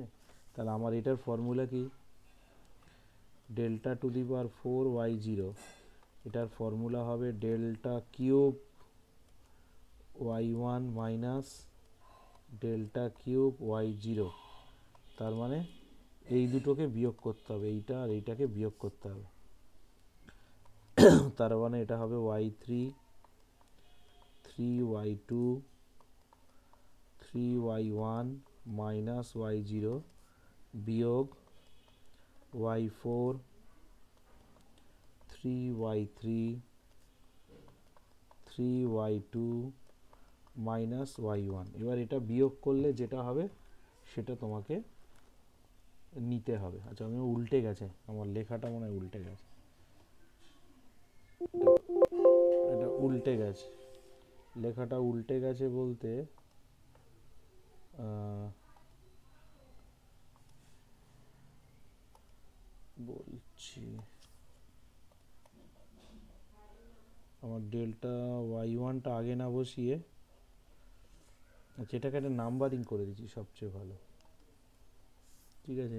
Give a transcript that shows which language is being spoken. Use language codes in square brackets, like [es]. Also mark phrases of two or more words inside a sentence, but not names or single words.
[bn] তাহলে আমার এটার ফর্মুলা কি, [en] delta to the power [bn] 4y0, এটার ফর্মুলা হবে [en] delta cube [bn] y1 মাইনাস [en] delta cube [bn] y0। তার মানে এই দুটোকে বিয়োগ করতে হবে, এইটা আর এইটাকে বিয়োগ করতে হবে। তার মানে এটা হবে y3 3y2 3y1 মাইনাস y0 বিয়োগ y4 3y3 3y2 মাইনাস y1। এবার এটা বিয়োগ করলে যেটা হবে সেটা তোমাকে নিতে হবে। আচ্ছা, আমি উল্টে গেছে, আমার লেখাটা মনে হয় উল্টে গেছে, এটা উল্টে গেছে, লেখাটা উল্টে গেছে বলতে বলছি, আমার ডেল্টা y1টা আগে না বসিয়ে, আচ্ছা এটাকে একটা নাম্বারিং করে দিচ্ছি সবচেয়ে ভালো, ঠিক আছে।